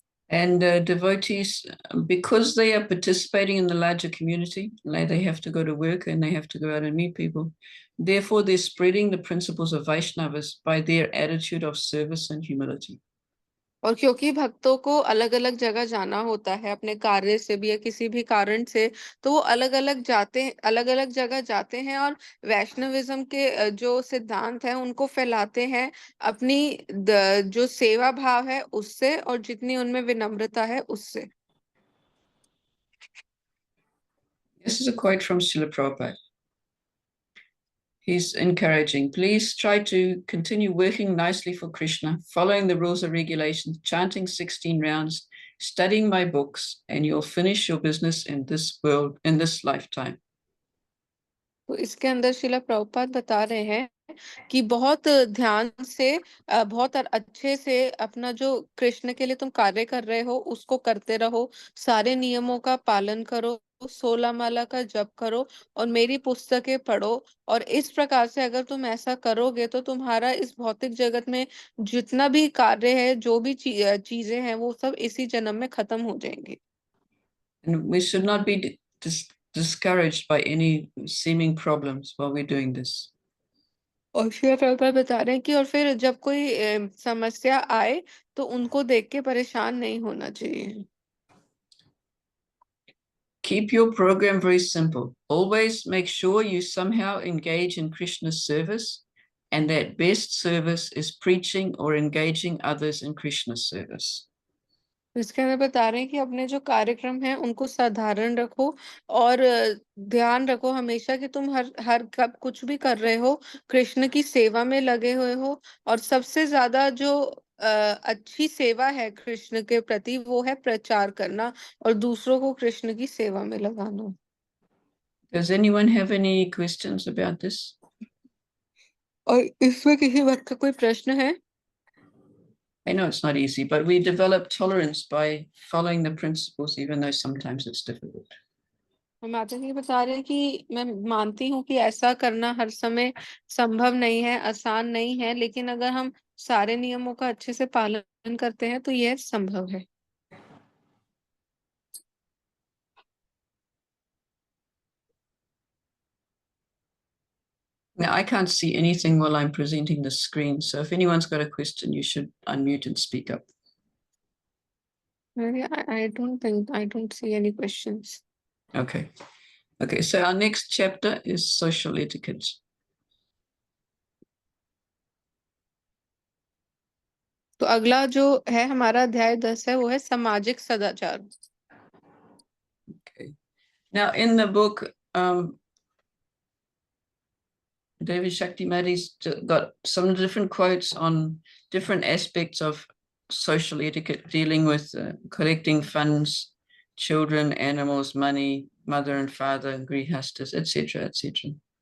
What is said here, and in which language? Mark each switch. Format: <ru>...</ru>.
<en>And devotees, because they are participating in the larger community, they have to go to work and they have to go out and meet people. Therefore, they're spreading the principles of Vaishnavas by their attitude of service and humility.</en> <hi>और क्योंकि भक्तों को अलग अलग जगह जाना होता है अपने कार्य से भी या किसी भी कारण से, तो वो अलग अलग जगह जाते हैं और वैष्णविज्म के जो सिद्धांत है उनको फैलाते हैं अपनी जो सेवा भाव है उससे और जितनी उनमें विनम्रता है उससे।</hi> <en>This is a quote from Srila Prabhupada. He's encouraging, please try to continue working nicely for Krishna, following the rules and regulations, chanting 16 rounds, studying my books, and you'll finish your business in this world, in this lifetime.</en> <hi>तो इसके अंदर शिला प्रभुपाद बता रहे हैं कि बहुत ध्यान से बहुत अच्छे से अपना जो कृष्ण के लिए तुम कार्य कर रहे हो उसको करते रहो, सारे नियमों का पालन करो, 16 माला का जप करो और मेरी पुस्तकें पढ़ो। और इस प्रकार से अगर तुम ऐसा करोगे तो तुम्हारा इस भौतिक जगत में जितना भी कार्य है, जो भी चीजें हैं, वो सब इसी जन्म में खत्म हो जाएंगी।</hi> <en>And we should not be discouraged by any seeming problems while we're doing this.</en> <hi>और शिला प्रभुपाद बता रहे हैं कि और फिर जब कोई समस्या आए तो उनको देख के परेशान नहीं होना चाहिए।</hi> <en>Keep your program very simple. Always make sure you somehow engage in Krishna's service, and that best service is preaching or engaging others in Krishna's service.</en> <hi>इसके अंदर बता रहे हैं कि अपने जो कार्यक्रम है उनको साधारण रखो और ध्यान रखो हमेशा कि तुम हर हर कब कुछ भी कर रहे हो कृष्ण की सेवा में लगे हुए हो। और सबसे ज्यादा जो अच्छी सेवा है कृष्ण के प्रति वो है प्रचार करना और दूसरों को कृष्ण की सेवा में लगाना।</hi> <en>Does anyone have any questions about this?</en> <hi>और इसमें किसी वक्त का कोई प्रश्न है?</hi> <en>I know it's not easy, but we develop tolerance by following the principles, even though sometimes it's difficult.</en> <hi>माता जी बता रहे हैं कि मैं मानती हूँ कि ऐसा करना हर समय संभव नहीं है, आसान नहीं है, लेकिन अगर हम सारे नियमों का अच्छे से पालन करते हैं तो यह संभव है।</hi> <en>Now, I can't see anything while I'm presenting the screen, so if anyone's got a question, you should unmute and speak up. I don't see any questions. Okay. Okay, so our next chapter is social etiquette.</en> <hi>तो अगला जो है हमारा अध्याय 10 है वो है सामाजिक सदाचार।</hi> <en>Okay. Now, in the book, Devi Shakti Madhi's got some different quotes on different aspects of social etiquette, dealing with collecting funds, children, animals, money, mother and father, grihastas, etc., etc.</en>